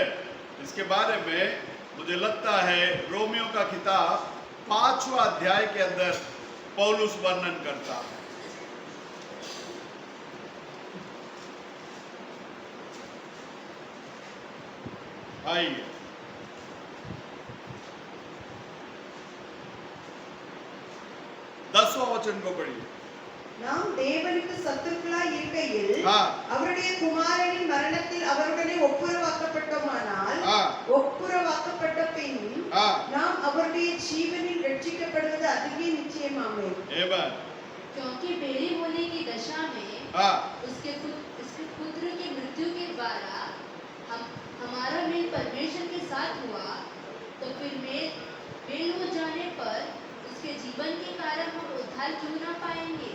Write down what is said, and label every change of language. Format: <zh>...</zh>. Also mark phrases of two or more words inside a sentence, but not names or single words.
<hi>इसके बारे में मुझे लगता है रोमियो का किताब 5वां अध्याय के अंदर पौलुस वर्णन करता है. आइए 10वां वचन को पढ़िए.</hi> <ta>நாம் தேவனுக்கு சத்துருக்களாய் இருக்கையில்</ta> <hi>हाँ</hi> <ta>அவருடைய குமாரனின் மரணத்தில் அவருடனே ஒப்புரவாக்கப்பட்டோமானால்</ta> <hi>हाँ</hi> <ta>ஒப்புரவாக்கப்பட்ட பின்</ta> <hi>हाँ</hi> <ta>நாம் அவருடைய ஜீவனில் ரட்சிக்கப்படுவது அதிக நிச்சயமாமே. Amen.</ta> <hi>क्योंकि बेड़ी होने की दशा में हाँ उसके पुत्र की मृत्यु के द्वारा हमारा मेल परमेश्वर के साथ हुआ, तो फिर मेल हो जाने पर उसके जीवन के कारण हम उद्धार क्यों ना पाएंगे?</hi>